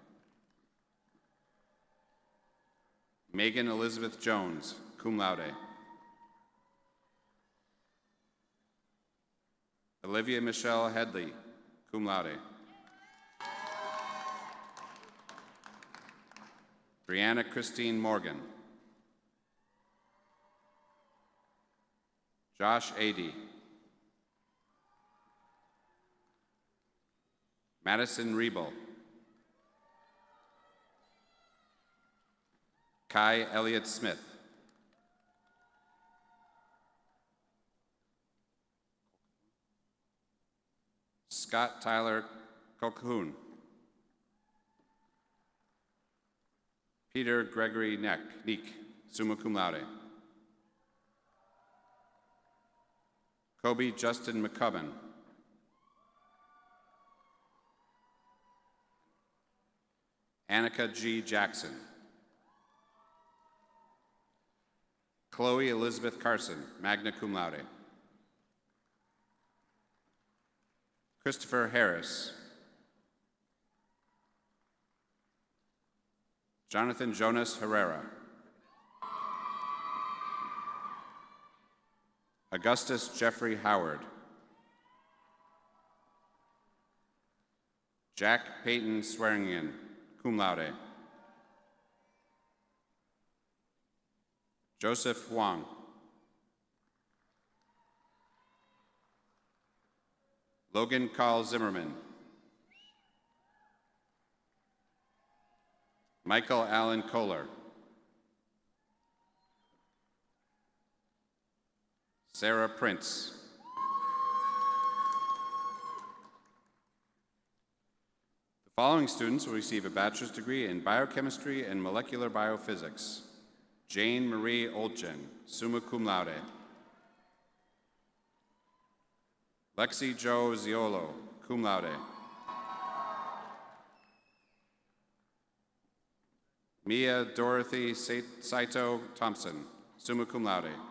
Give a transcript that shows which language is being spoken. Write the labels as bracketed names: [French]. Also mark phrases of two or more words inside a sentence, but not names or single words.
[English] Megan Elizabeth Jones, [Latin] cum laude. [English] Olivia Michelle Headley, [Latin] cum laude. [English] Brianna Christine Morgan. Josh Adey. Madison Rebel. Kai Elliott Smith. Scott Tyler Colquhoun. Peter Gregory Neek, [Latin] summa cum laude. [English] Kobe Justin McCubbin. Annika G. Jackson. Chloe Elizabeth Carson, [Latin] magna cum laude. [English] Christopher Harris. Jonathan Jonas Herrera. Augustus Jeffrey Howard. Jack Peyton Swearingen, [Latin] cum laude. [English] Joseph Huang. Logan Carl Zimmerman. Michael Allen Kohler. Sarah Prince. The following students will receive a bachelor's degree in biochemistry and molecular biophysics. Jane Marie Olchen, [Latin] summa cum laude. [English] Lexi Jo Ziolo, [Latin] cum laude. [English] Mia Dorothy Saito Thompson, [Latin] summa cum laude.